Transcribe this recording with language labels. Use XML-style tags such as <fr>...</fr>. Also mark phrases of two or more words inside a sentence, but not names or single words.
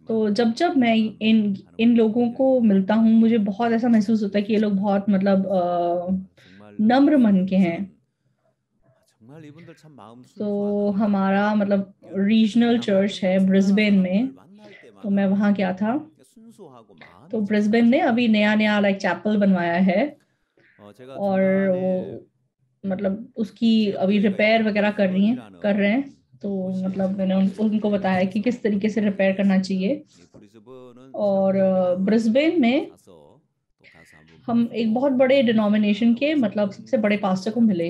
<hi>तो जब जब मैं इन लोगों को मिलता हूँ, मुझे बहुत ऐसा महसूस होता है कि ये लोग बहुत मतलब</hi> <ko>정말</ko> <hi>नम्र मन के हैं।</hi> <ko>정말 이분들 참 마음</ko> <hi>तो</hi> <ko>순수하다.</ko> <hi>हमारा मतलब रीजनल चर्च है ब्रिस्बेन में, तो मैं वहाँ गया था।</hi> <ko>순수하고 마음이</ko> <hi>तो ब्रिस्बेन ने अभी नया</hi> <en>like chapel</en> <hi>बनवाया है,</hi> <ko>제가</ko> <hi>और</hi> <ko>중간에</ko> <hi>वो मतलब उसकी अभी रिपेयर वगैरह कर रहे हैं। तो मतलब मैंने उनको बताया कि किस तरीके से रिपेयर करना चाहिए। और ब्रिस्बेन में हम एक बहुत बड़े डिनोमिनेशन के मतलब सबसे बड़े पास्टर को मिले।</hi>